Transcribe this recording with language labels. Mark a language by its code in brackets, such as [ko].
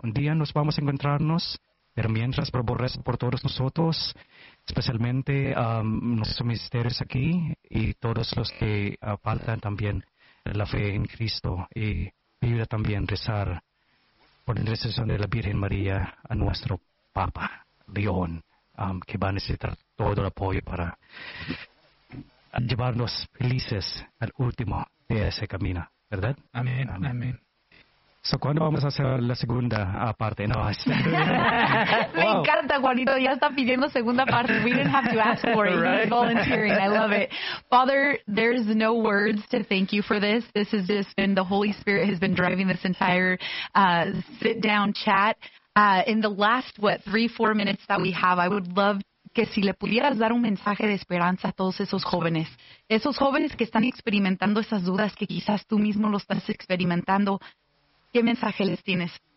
[es] Un día nos vamos a encontrarnos, pero mientras, por favor, por todos nosotros, especialmente nuestros ministerios aquí, y todos los que faltan también la fe en Cristo, y ayuda también rezar por la intercesión de la Virgen María a nuestro Papa León, que va a necesitar todo el apoyo para llevarnos felices al último de ese camino, ¿verdad? Amén, amén. Amén. So, ¿cuándo vamos a hacer la segunda parte? No, es... Me encanta, Juanito. Ya está pidiendo segunda parte. [en] We didn't have to ask for it. Right? You're volunteering. I love it. Father, there's no words to thank you for this. This has just been, the Holy Spirit has been driving this entire sit-down chat. In the last, 3-4 minutes that we have, I would love [es] que si le pudieras dar un mensaje de esperanza a todos esos jóvenes que están experimentando esas dudas que quizás tú mismo lo estás experimentando, ¿qué mensaje les tienes?